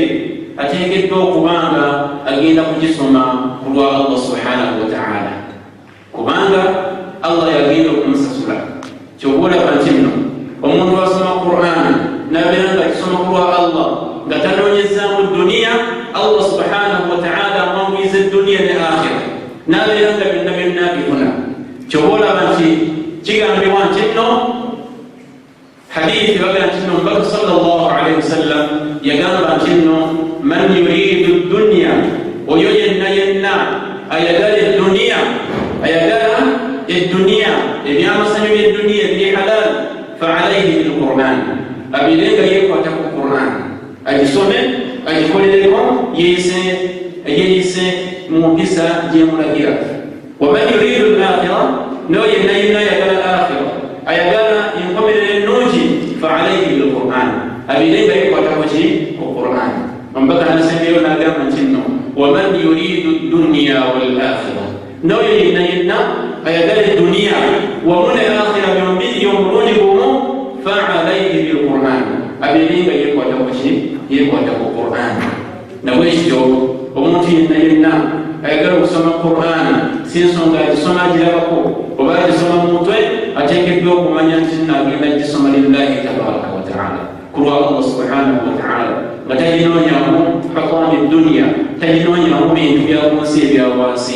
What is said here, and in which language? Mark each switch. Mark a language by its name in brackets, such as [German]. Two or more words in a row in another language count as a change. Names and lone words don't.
[Ganda] Ateekeddwa okubanga agenda kugisoma ku lwa Allah [Arabic] سبحانه وتعالى, [Ganda] kubanga Allah yagenda okumusasula. Kyoba olaba nti nno omuntu asoma Qur'an nabeera nga akisoma ku lwa Allah nga tanoonyezaamu duniya, Allah [Arabic] سبحانه وتعالى [Ganda] amwanguyiza duniya ne akhira, nabeera nga byonna byonna abifuna. Kyoba olaba nti kigambibwa nti nno hadithi baga nti nno Mbaka [Arabic] صلى الله عليه وسلم [Ganda] yagamba nti nno [Arabic] من يريد الدنيا, [Ganda] oyo yenna yenna ayagala eduniya, ayagala eduniya, ebyamasanyu by'eduniya ebiri halal, [Arabic] فعليه بالقرآن, [Ganda] abirenga yekwata ku Quran, agisome agikolereko yeyise mu mpisa gyemulagira. [Arabic] ومن يريد الآخرة, [Ganda] no yenna yenna ayagala al-akhira, ayagala enkomerero ennungi, [Arabic] فعليه بالقرآن, [Ganda] abirenga yekwata ku Quran. Mbaka anasembeyo n'agamba nti nno [Arabic] ومن يريد الدنيا والآخرة, [Ganda] noyo yenna yenna ayagala eduniya wamu ne akhira byombiri omulungi gumu, [Arabic] فعليه بالقرآن, [Ganda] abirenga yekwata ku Quran. Nabwekityo omuntu yenna yenna ayagala okusoma Quran si nsonga agisoma agirabako oba agisoma mu mutwe, ateekeddwa okumanya nti nno agenda gisoma [Arabic] لله تبارك وتعالى, [Ganda] ku lwa Allah [Arabic] سبحانه وتعالى, [Ganda] nga taginoonyamu [Arabic] حطام الدنيا, [Ganda] taginoonyamu bintu byakunsi ebyawansi.